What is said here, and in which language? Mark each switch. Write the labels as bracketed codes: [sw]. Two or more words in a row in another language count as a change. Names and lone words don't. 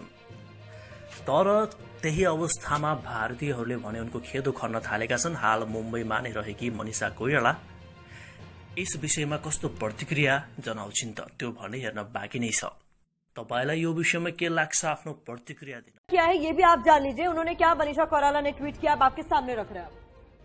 [ne] तर त्यही अवस्थामा भारतीयहरूले भने उनको खेदो खन्न थालेका छन्। हाल मुम्बईमा नै रहेकी मनिषा कोइराला यस विषयमा कस्तो प्रतिक्रिया जनाउँछिन् त त्यो भने हेर्न बाँकी नै छ। तपाईलाई यो विषयमा के लाग्छ, आफ्नो प्रतिक्रिया दिन [hi] क्या है ये भी आप जान लीजिए। उन्होंने क्या मनीषा कोइराला ने ट्वीट किया, आप आपके सामने रख रहे हैं।